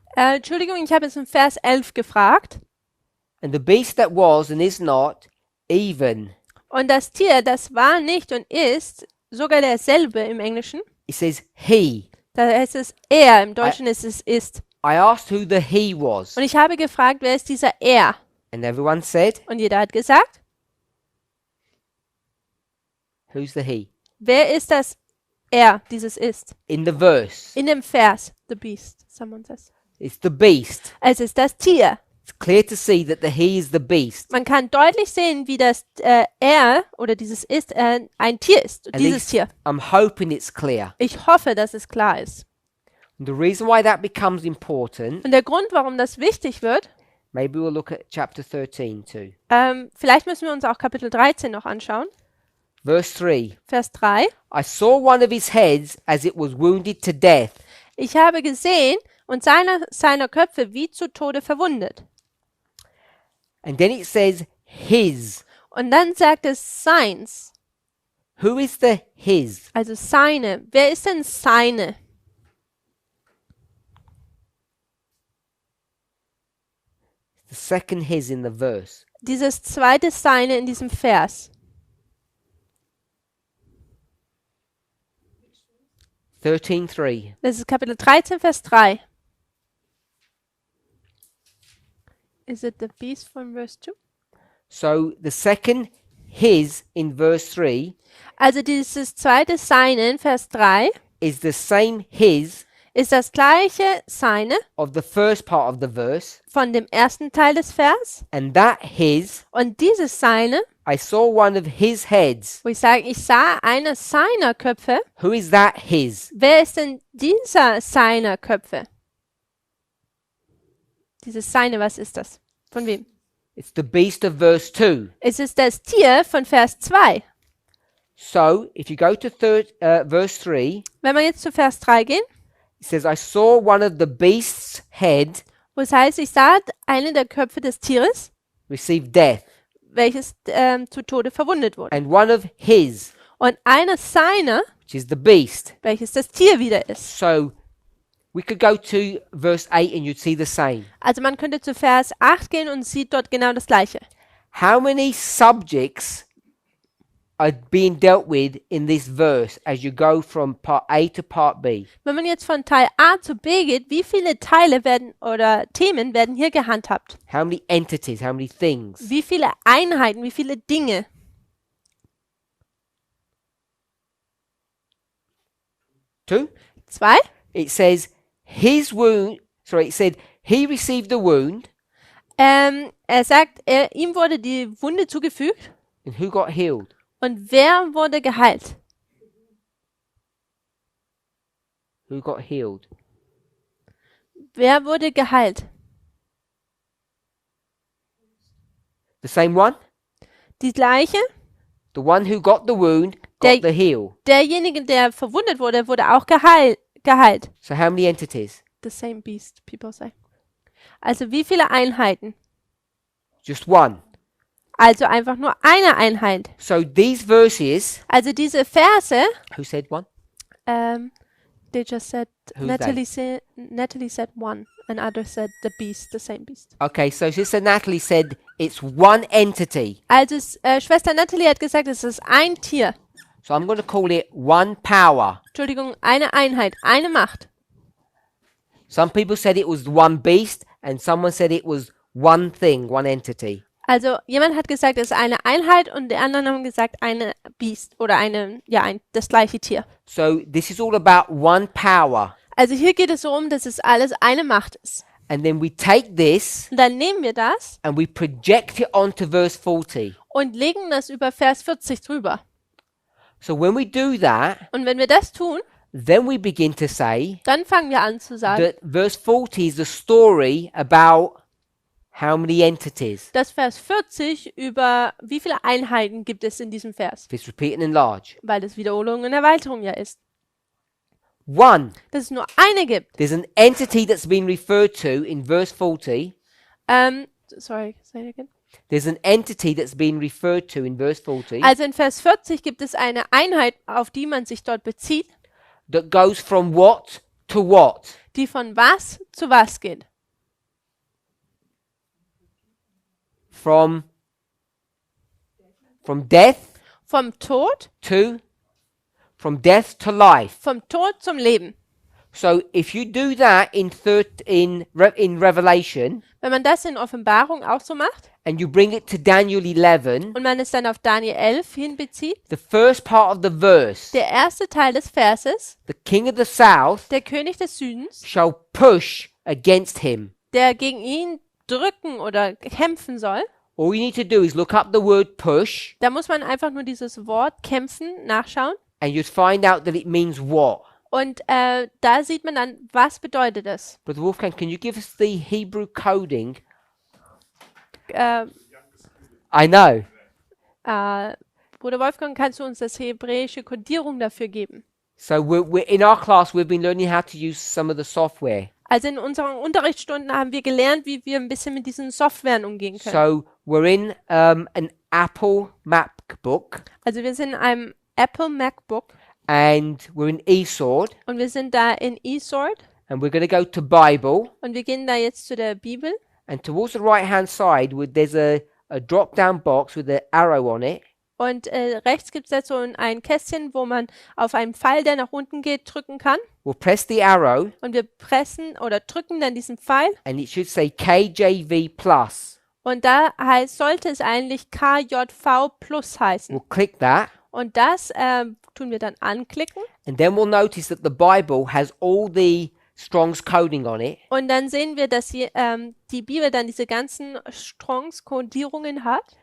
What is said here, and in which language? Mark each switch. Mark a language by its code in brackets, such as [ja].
[de] Entschuldigung, ich habe es in Vers 11 gefragt. [en] And the beast that was and is not, even. [de] Und das Tier, das war nicht und ist sogar derselbe im Englischen. [en] It says he. [de] Da heißt es er, im Deutschen ist es ist. [en] I asked who the he was. [de] Und ich habe gefragt, wer ist dieser er? [en] And everyone said, [de] Und jeder hat gesagt, [en] who's the he? [de] wer ist das er, dieses ist? [en] In the verse, [de] In dem Vers, [en] the beast, someone says. it's the beast. [de] Es ist das Tier. [en] It's clear to see that the he is the beast. [de] Man kann deutlich sehen, wie das er oder dieses ist ein Tier ist, [en] At [de] dieses Tier. [en] I'm hoping it's clear. [de] Ich hoffe, dass es klar ist. [en] And the reason why that becomes important, [de] Und der Grund, warum das wichtig wird, [en] maybe we'll look at chapter 13 too. [de] vielleicht müssen wir uns auch Kapitel 13 noch anschauen. [en] Verse 3. [de] Vers 3. [en] I saw one of his heads as it was wounded to death, [de] Ich habe gesehen und seiner Köpfe wie zu Tode verwundet. [en] and then it says his. [de] Und dann sagt es seins. [en] Who is the his? [de] Also seine. Wer ist denn seine? [en] The second his in the verse. [de] Dieses zweite seine in diesem Vers. [en] 13:3. [de] Das ist Kapitel 13, Vers 3. [en] Is it the beast from verse 2? So the second his in verse 3 [de] Also dieses zweite seine in Vers 3 [en] is the same his [de] ist das gleiche seine [en] of the first part of the verse, [de] von dem ersten Teil des Vers. [en] and that his, [de] Und dieses seine, [en] I saw one of his heads. [de] wo ich sage, ich sah einer seiner Köpfe. Who is that his? Wer ist denn dieser seiner Köpfe? Dieses seine, was ist das? Von wem? [en] It's the beast of verse 2. [de] Es ist das Tier von Vers 2. [en] So if you go to verse 3, [de] Wenn wir jetzt zu Vers 3 gehen, [en] it says, I saw one of the beast's head [de] wo es heißt, ich sah eine der Köpfe des Tieres, [en] receive death, [de] welches zu Tode verwundet wurde. [en] and one of his, [de] Und einer seiner, [en] which is the beast. [de] welches das Tier wieder ist. [en] So we could go to verse 8 and you'd see the same. [de] Also man könnte zu Vers 8 gehen und sieht dort genau das Gleiche. [en] How many subjects are being dealt with in this verse as you go from part A to part B? [de] Wenn man jetzt von Teil A zu B geht, wie viele Teile werden oder Themen werden hier gehandhabt? [en] How many entities, how many things? [de] Wie viele Einheiten, wie viele Dinge? [en] 2. [de] 2. [en] It says his wound, sorry, it said he received the wound, [de] Er sagt, ihm wurde die Wunde zugefügt. [en] and who got healed? [de] Und wer wurde geheilt? [en] Who got healed? [de] Wer wurde geheilt? [en] The same one? [de] Die gleiche? [en] The one who got the wound They- got the heal. [de] Derjenige, der verwundet wurde, wurde auch geheilt. [en] So how many entities? The same beast, people say. [de] Also wie viele Einheiten? [en] Just one. [de] Also einfach nur eine Einheit. [en] So these verses, [de] Also diese Verse, [en] who said one? they just said, Who's Natalie said one, and others said the beast, the same beast. Okay, so Sister Natalie said it's one entity. [de] Also Schwester Natalie hat gesagt, es ist ein Tier. [en] So I'm going to call it one power. [de] Entschuldigung, eine Einheit, eine Macht. [en] Some people said it was one beast, and someone said it was one thing, one entity. [de] Also jemand hat gesagt, es ist eine Einheit und die anderen haben gesagt, eine Biest oder das gleiche Tier. [en] So this is all about one power. [de] Also hier geht es so um, dass es alles eine Macht ist. [en] And then we take this [de] Und dann nehmen wir das [en] and we project it onto verse 40. [de] und legen das über Vers 40 drüber. [en] So when we do that, [de] Und wenn wir das tun, [en] then we begin to say [de] dann fangen wir an zu sagen, [en] that verse 40 is the story about how many entities. [de] dass Vers 40 über wie viele Einheiten gibt es in diesem Vers. [en] If it's repeat and enlarge. [de] Weil das Wiederholung und Erweiterung ja ist. [en] One, [de] Dass es nur eine gibt. [en] there's an entity that's been referred to in verse 40. Sorry, say it again. There's an entity that's been referred to in verse 40 [de] Also in Vers 40 gibt es eine Einheit, auf die man sich dort bezieht, [en] that goes from what to what? [de] die von was zu was geht. [en] From death [de] Vom Tod, [en] from death to life. [de] vom Tod zum Leben. [en] So if you do that in Revelation [de] Wenn man das in Offenbarung auch so macht [en] and you bring it to Daniel 11, [de] und man es dann auf Daniel 11 hinbezieht, [en] the first part of the verse, [de] der erste Teil des Verses, [en] the king of the south [de] der König des Südens, [en] shall push against him. [de] der gegen ihn drücken oder kämpfen soll, [en] All you need to do is look up the word push [de] da muss man einfach nur dieses Wort kämpfen nachschauen [en] and you'll find out that it means what. [de] und da sieht man dann, was bedeutet es. [en] Brother Wolfgang, can you give us the Hebrew coding? Äh, I know. [de] Bruder Wolfgang, kannst du uns das hebräische Kodierung dafür geben? [en] So we're in our class, we've been learning how to use some of the software. [de] Also in unseren Unterrichtsstunden haben wir gelernt, wie wir ein bisschen mit diesen Softwaren umgehen können. [en] So we're in an Apple MacBook, [de] Also wir sind in einem Apple MacBook [en] and we're in Esword, [de] und wir sind da in Esword [en] and we're going to go to Bible, [de] und wir gehen da jetzt zu der Bibel [en] and towards the right hand side there's a drop down box with an arrow on it, [de] und rechts gibt es da so ein Kästchen, wo man auf einen Pfeil, der nach unten geht, drücken kann. [en] we'll press the arrow [de] Und wir pressen oder drücken dann diesen Pfeil. [en] and it should say KJV plus. [de] Und da sollte es eigentlich KJV Plus heißen. [en] We'll click that, [de] Und das tun wir dann anklicken. [en] and then we'll notice that the Bible has all the Strong's coding on it, [de] Und dann sehen wir, dass die Bibel dann diese ganzen Strongs-Kodierungen hat.